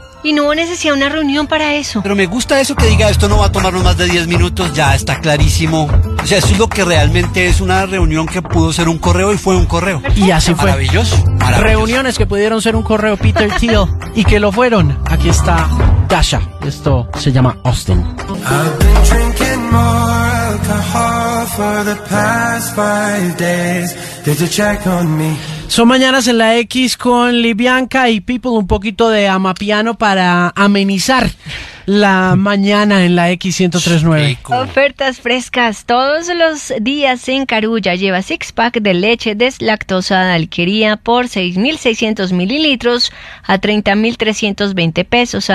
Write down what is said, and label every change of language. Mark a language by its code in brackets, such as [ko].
[es] Y no hubo necesidad de una reunión para eso. Pero me gusta eso que diga, esto no va a tomarnos más de 10 minutos, ya está clarísimo. O sea, eso es lo que realmente es una reunión que pudo ser un correo y fue un correo. Y así fue. Maravilloso. Reuniones que pudieron ser un correo, Peter Thiel, y que lo fueron. Aquí está Dasha. Esto se llama Austin. [en] I've been drinking more alcohol for the past 5 days. Did you check on me? [es] Son Mañanas en la X con Libianca y People, un poquito de Amapiano para amenizar la mañana en la X103.9. Ofertas frescas todos los días en Carulla. Lleva six pack de leche deslactosada alquería por 6,600 mililitros a 30,320 pesos.